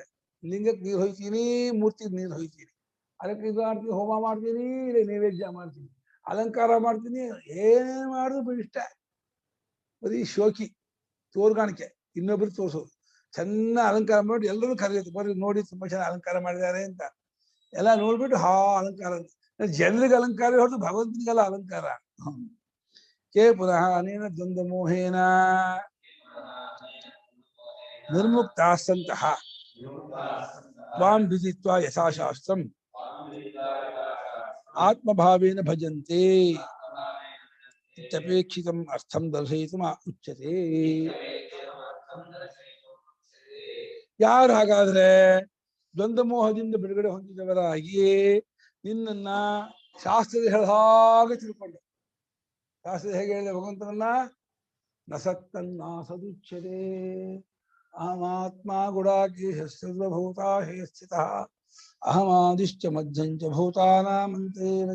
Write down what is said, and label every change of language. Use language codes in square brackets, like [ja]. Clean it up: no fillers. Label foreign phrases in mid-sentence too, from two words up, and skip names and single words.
[kn] ಲಿಂಗಕ್ಕೆ ನೀರು ಹೊಯ್ತೀನಿ, ಮೂರ್ತಿಗೆ ನೀರು ಹೊಯ್ತೀನಿ, ಅದಕ್ಕೆ ಇದು ಮಾಡ್ತೀನಿ, ಹೋಮ ಮಾಡ್ತೀನಿ, ಇಲ್ಲ ನೈವೇದ್ಯ ಮಾಡ್ತೀನಿ, ಅಲಂಕಾರ ಮಾಡ್ತೀನಿ, ಏನ್ ಮಾಡಿದ್ರು ಇಷ್ಟ. ಬರೀ ಶೋಕಿ, ತೋರ್ಗಾಣಿಕೆ, ಇನ್ನೊಬ್ರು ತೋರ್ಸೋದು. ಚೆನ್ನಾಗಿ ಅಲಂಕಾರ ಮಾಡಿ ಎಲ್ಲರೂ ಕರೆಯುತ್ತೆ, ಬರ್ರಿ ನೋಡಿ ತುಂಬಾ ಚೆನ್ನಾಗಿ ಅಲಂಕಾರ ಮಾಡಿದ್ದಾರೆ ಅಂತ. ಎಲ್ಲ ನೋಡ್ಬಿಟ್ಟು ಅಲಂಕಾರ ಅಂತ. ಜನರಿಗೆ ಅಲಂಕಾರ ಹೊರತು ಭಗವಂತನಿಗೆಲ್ಲ ಅಲಂಕಾರ. [sa] ಕೇ ಪುನಃ ಅನೇನ ದ್ವಂದ್ವ ಮೋಹೇನ ನಿರ್ಮುಕ್ತಾ ಸಂತಹ ತ್ವಾಂ ವಿದಿತ್ವಾ ಯಥಾಶಾಸ್ತ್ರಂ ಆತ್ಮಭಾವೇನ ಭಜಂತೆ ಇತ್ಯಪೇಕ್ಷಿತಂ ಅರ್ಥಂ ದರ್ಶಯಿತುಂ ಉಚ್ಯತೆ. [kn] ಯಾರು ಹಾಗಾದ್ರೆ ದ್ವಂದ್ವ ಮೋಹದಿಂದ ಬಿಡುಗಡೆ ಹೊಂದಿದವರಾಗಿ ನಿನ್ನನ್ನ ಶಾಸ್ತ್ರದ ಹೇಳ ಹಾಗೆ ತಿಳ್ಕೊಂಡೆ. ಶಾಸ್ತ್ರದ ಹೇಗೆ ಹೇಳಿದೆ ಭಗವಂತನನ್ನ? [sa] ನಸತ್ತನ್ನ ಸದುಚ್ಯತೆ ಅಹಮಾತ್ಮ ಗುಡಾಕೇಶ ಸರ್ವಭೂತಾ ಹೇ ಸ್ಥಿತಃ ಅಹಮಾದಿಶ್ಚ ಮಧ್ಯಂಚ ಭೂತಾನಾಮಂತೇನ